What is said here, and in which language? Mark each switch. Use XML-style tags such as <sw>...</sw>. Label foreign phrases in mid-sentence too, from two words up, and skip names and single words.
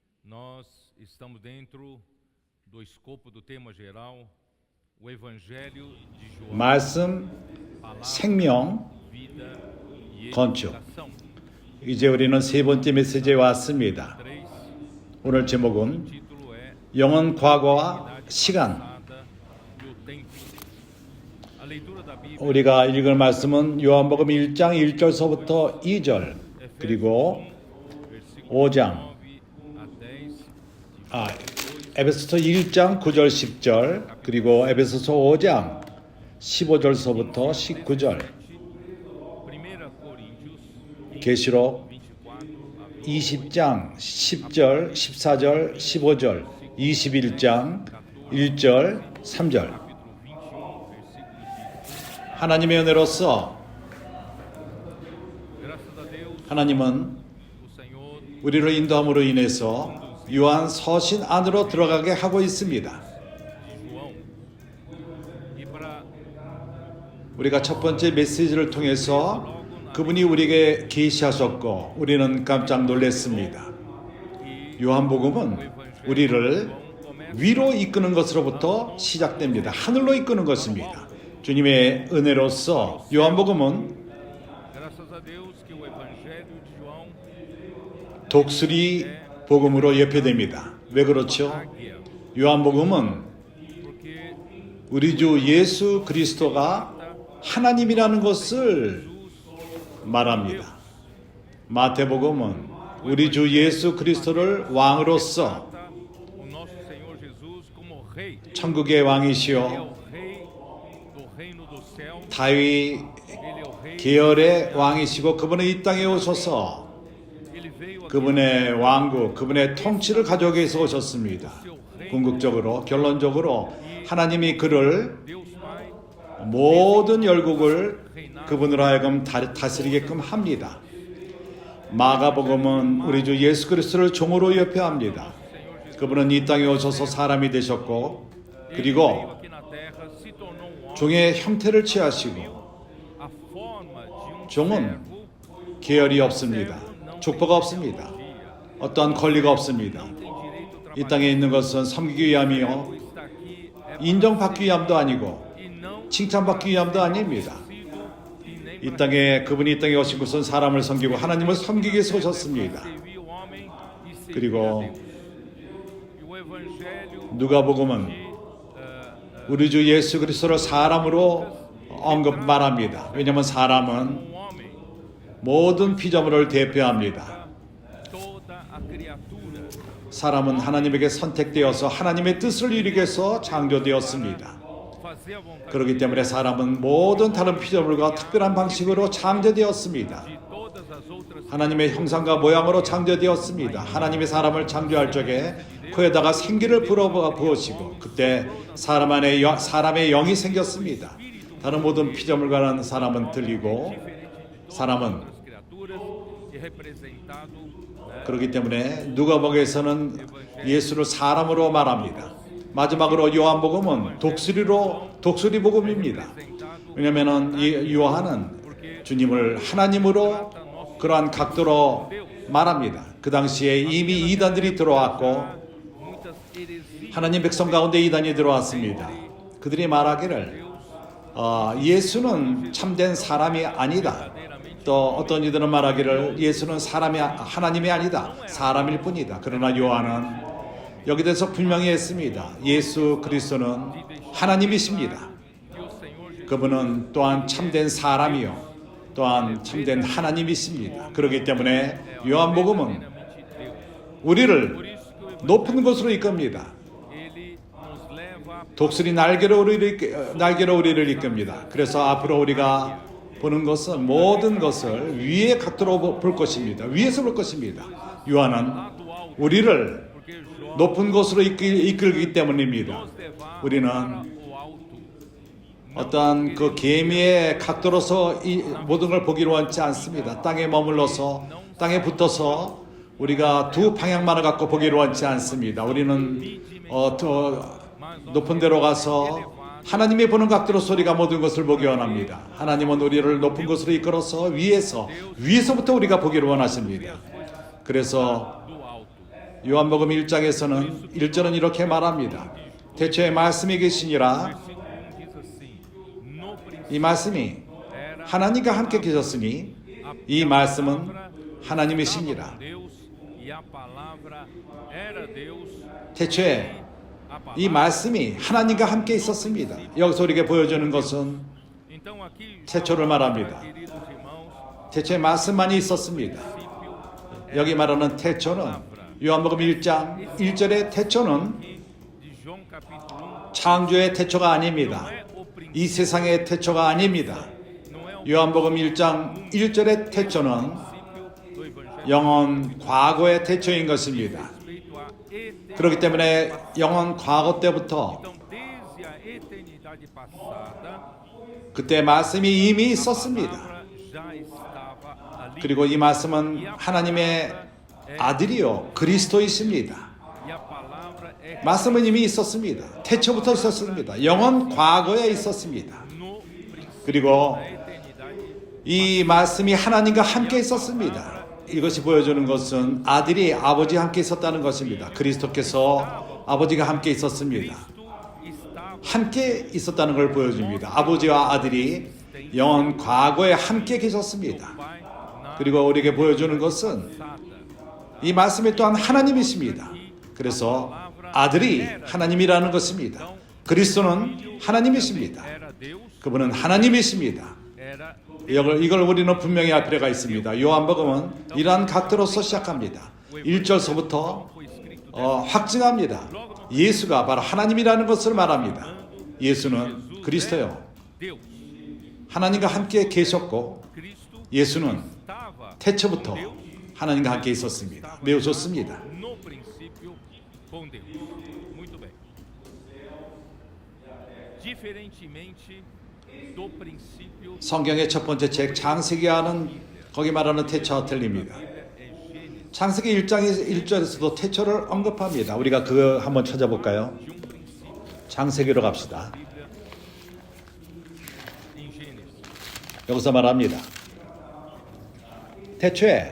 <pt>nós estamos dentro do escopo do tema geral, o Evangelho de João,</pt> <ko>말씀, 생명,</ko> <pt>vida e</pt> <ko>건축.</ko> <pt>edificação.</pt> <ko>이제 우리는 세 번째 메시지에 왔습니다. 3, 오늘</ko> <pt>o</pt> <ko>제목은</ko> <pt>título é</pt> <ko>영원 과거와</ko> <pt>Idade</pt> <ko>시간.</ko> <pt>Passada e o Tempo. A leitura da Bíblia,</pt> <ko>우리가 읽을 말씀은 요한복음 1장 1절서부터 2절 그리고</ko> <pt>versículo</pt> <ko>5장</ko> <pt>9 a 10,</pt> <ko>에베소서 1장 9절 10절 그리고 에베소서 5장 15절서부터 19절</ko> <pt>1 Coríntios</pt> <ko>계시록</ko> <pt>24 a</pt> <ko>20장 10절 14절 15절 21장 1절 3절</ko> <pt>capítulo 21, versículo 15.</pt> <ko>하나님의 은혜로서</ko> <pt>Graças a Deus,</pt> <ko>하나님은</ko> <pt>o Senhor</pt> <ko>우리를 인도함으로 인해서 요한 서신 안으로 들어가게 하고 있습니다.</ko> <pt>de João. E para</pt> <ko>우리가 첫 번째 메시지를 통해서 그분이 우리에게 계시하셨고 우리는 깜짝 놀랐습니다. 요한복음은 우리를 위로 이끄는 것으로부터 시작됩니다. 하늘로 이끄는 것입니다. 주님의 은혜로서 요한복음은</ko> <pt>graças a Deus que o Evangelho de João</pt> <ko>독수리 복음으로 예표됩니다. 왜 그렇죠?</ko> <pt>águia,</pt> <ko>요한복음은</ko> <pt>porque</pt> <ko>우리 주 예수 그리스도가 하나님이라는 것을 말합니다. 마태복음은 우리 주 예수 그리스도를 왕으로서</ko> <pt>o nosso Senhor Jesus como rei.</pt> <ko>천국의</ko> <pt>Ele é</pt> <ko>왕이시요</ko> <pt>o rei do reino do céu.</pt> <ko>다윗</ko> <pt>Ele é o rei.</pt> <ko>계열의 왕이시고 그분은 이 땅에 오셔서</ko> <pt>Ele veio aqui</pt> <ko>그분의 왕국, 그분의 통치를 가져오기 위해서 오셨습니다. 궁극적으로, 결론적으로 하나님이 그를</ko> <pt>Deus Pai</pt> <ko>모든 열국을 그분으로 하여금 다스리게끔 합니다. 마가복음은 우리 주 예수 그리스도를 종으로 예표합니다. 그분은 이 땅에 오셔서 사람이 되셨고</ko> <pt>veio</pt> <ko>그리고</ko> <pt>aqui na terra, se tornou um homem,</pt> <ko>종의 형태를 취하시고</ko> <pt>a forma de um</pt> <ko>종은</ko> <pt>servo.</pt> <ko>계열이 없습니다. 족보가 없습니다. 어떠한 권리가 없습니다.</ko> <pt>Tem direito a</pt> <ko>이</ko> <pt>trabalhar.</pt> <ko>땅에 있는 것은 섬기기 위함이요</ko> <pt>Está aqui é</pt> <ko>인정받기 위함도 아니고</ko> <pt>e não</pt> <ko>칭찬받기 위함도 아닙니다.</ko> <pt>sido e nem</pt> <ko>이 땅에 그분이 이 땅에 오신 것은 사람을 섬기고 하나님을 섬기기 위해서 오셨습니다.</ko> <pt>servir o homem e servir</pt> <ko>그리고</ko> <pt>a Deus. E o Evangelho</pt> <ko>누가복음은 우리 주 예수 그리스도를 사람으로 언급말합니다. 왜냐하면 사람은</ko> <pt>um homem,</pt> <ko>모든 피조물을 대표합니다.</ko> <pt>toda a criatura.</pt> <ko>사람은 하나님에게 선택되어서 하나님의 뜻을 이루기 위해서 창조되었습니다.</ko> <pt>Fazer a vontade</pt> <ko>그렇기 때문에 사람은 모든 다른 피조물과 특별한 방식으로 창조되었습니다.</ko> <pt>de todas as outras</pt> <ko>하나님의 형상과 모양으로 창조되었습니다. 하나님이 사람을 창조할 적에 코에다가 생기를 불어부으시고 그때 사람의 영이 생겼습니다. 다른 모든 피조물과는 사람은 틀리고 사람은</ko> <pt>criaturas e representado</pt> <ko>그렇기 때문에 누가복음에서는 예수를 사람으로 말합니다. 마지막으로 요한복음은 독수리 복음입니다. 왜냐하면 이 요한은 주님을 하나님으로 그러한 각도로 말합니다. 그 당시에 이미 이단들이 들어왔고</ko> <pt>muitas heresias</pt> <ko>하나님 백성 가운데 이단이 들어왔습니다. 그들이 말하기를 예수는 참된 사람이 아니다. 또 어떤 이들은 말하기를 예수는 하나님이 아니다. 사람일 뿐이다. 그러나 요한은 여기 대해서 분명히 했습니다. 예수 그리스도는 하나님이십니다.</ko> <pt>que o Senhor Jesus</pt> <ko>그분은 또한 참된 사람이요 또한 참된 하나님이십니다. 그렇기 때문에 요한복음은</ko> <pt>verdadeiramente Deus.</pt> <ko>우리를</ko> <pt>Por isso que o</pt> <ko>높은 곳으로 이끕니다.</ko> <pt>Ele nos leva a</pt> <ko>독수리 날개로 우리를 이끕니다. 그래서 앞으로 우리가 보는 것은 모든 것을 위의 각도로 볼 것입니다. 위에서 볼 것입니다. 요한은 우리를</ko> <pt>porque Jó</pt> <ko>높은 곳으로 이끌기 때문입니다.</ko> <pt>nos levar</pt> <ko>우리는</ko> <pt>para o alto.</pt> <ko>어떠한 그 개미의 각도로서 이 모든 걸 보기로 원치 않습니다. 땅에 머물러서 땅에 붙어서 우리가 두 방향만을 갖고 보기로 원치 않습니다. 우리는 더 높은 데로 가서 하나님이 보는 각도로서 우리가 모든 것을 보기 원합니다. 하나님은 우리를 높은 곳으로 이끌어서 위에서부터 우리가 보기를 원하십니다. 그래서</ko> <pt>Do alto.</pt> <ko>요한복음 1장에서는 1절은 이렇게 말합니다. 태초에 말씀이 계시니라.</ko> <pt>Versículo 1 diz assim: No</pt> <ko>이 말씀이</ko> <pt>era</pt> <ko>하나님과 함께 계셨으니 이 말씀은 하나님이시니라.</ko> <pt>com Deus e a palavra era Deus.</pt> <ko>태초에</ko> <pt>A</pt> <ko>이</ko> <pt>palavra.</pt> <ko>말씀이 하나님과 함께 있었습니다. 여기서 우리에게 보여주는 것은</ko> <pt>Então aqui,</pt> <ko>태초를 말합니다.</ko> <pt>queridos irmãos,</pt> <ko>태초에 말씀만이 있었습니다.</ko> <pt>princípio</pt> <ko>여기 말하는 태초는 요한복음 1장 1절의 태초는</ko> <pt>de João capítulo 1</pt> <ko>창조의 태초가 아닙니다.</ko> <pt>não é o princípio,</pt> <ko>이 세상의 태초가 아닙니다.</ko> <pt>não é o</pt> <ko>요한복음 1장 1절의 태초는</ko> <pt>princípio do evangelho</pt> <ko>영원 과거의 태초인 것입니다.</ko> <pt>respeito à eternidade.</pt> <ko>그렇기 때문에 영원 과거 때부터</ko> <pt>Então, desde a eternidade passada,</pt> <ko>그때 말씀이 이미</ko> <pt>a</pt> <ko>있었습니다.</ko> <pt>palavra já estava ali.</pt> <ko>그리고 이 말씀은 하나님의 아들이요 그리스도이십니다.</ko> <pt>E a palavra é</pt> <ko>말씀은 이미 있었습니다. 태초부터 있었습니다. 영원 과거에 있었습니다.</ko> <pt>no princípio</pt> <ko>그리고</ko> <pt>da eternidade.</pt> <ko>이 말씀이 하나님과 함께 있었습니다. 이것이 보여주는 것은 아들이 아버지와 함께 있었다는 것입니다. 그리스도께서 아버지가 함께 있었습니다.</ko> <pt>Cristo estava</pt> <ko>함께 있었다는 걸 보여줍니다. 아버지와 아들이 영원 과거에 함께 계셨습니다.</ko> <pt>Pai na</pt> <ko>그리고 우리에게 보여주는 것은</ko> <pt>passada.</pt> <ko>이 말씀이 또한 하나님이십니다. 그래서 아들이 하나님이라는 것입니다. 그리스도는 하나님이십니다.</ko> <pt>Era Deus,</pt> <ko>그분은 하나님이십니다.</ko> <pt>era</pt> <ko>이걸 우리는 분명히 할 필요가 있습니다. 요한복음은 이러한 각도로서 시작합니다. 1절서부터</ko> <pt>foi escrito</pt> <ko>확증합니다. 예수가 바로 하나님이라는 것을 말합니다. 예수는 그리스도요.</ko> <pt>Deus.</pt> <ko>하나님과 함께 계셨고 Cristo 예수는</ko> <pt>estava</pt> <ko>태초부터</ko> <pt>com Deus,</pt> <ko>하나님과 함께 있었습니다. 매우 좋습니다.</ko> <pt>no princípio com Deus. Muito bem. Diferentemente do princípio,</pt> <ko>성경의 첫 번째 책 창세기와는 거기 말하는 태초와 틀립니다.</ko> <pt>é Gênesis</pt> <ko>창세기 1장 1절에서도 태초를 언급합니다. 우리가 그거 한번 찾아볼까요?</ko> <pt>de princípio.</pt> <ko>창세기로 갑시다.</ko> <pt>Bíblia em Gênesis.</pt> <ko>여기서 말합니다. 태초에</ko>